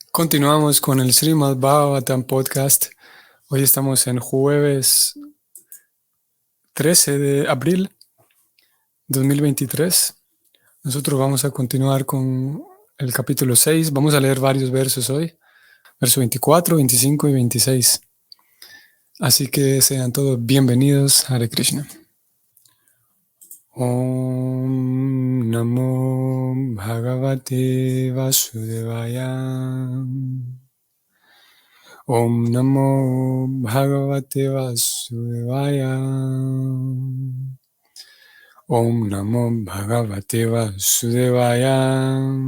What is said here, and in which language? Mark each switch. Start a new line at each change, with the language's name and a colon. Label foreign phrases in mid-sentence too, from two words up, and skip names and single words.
Spanish: Continuamos con el Srimad Bhagavatam podcast. Hoy estamos en jueves 13 de abril 2023. Nosotros vamos a continuar con el capítulo 6. Vamos a leer varios versos hoy. Verso 24, 25 y 26. Así que sean todos bienvenidos.
Sanskrit: Hare Krishna. Om Namo Bhagavate Vasudevaya. Om Namo Bhagavate Vasudevaya. Om Namo Bhagavate Vasudevaya.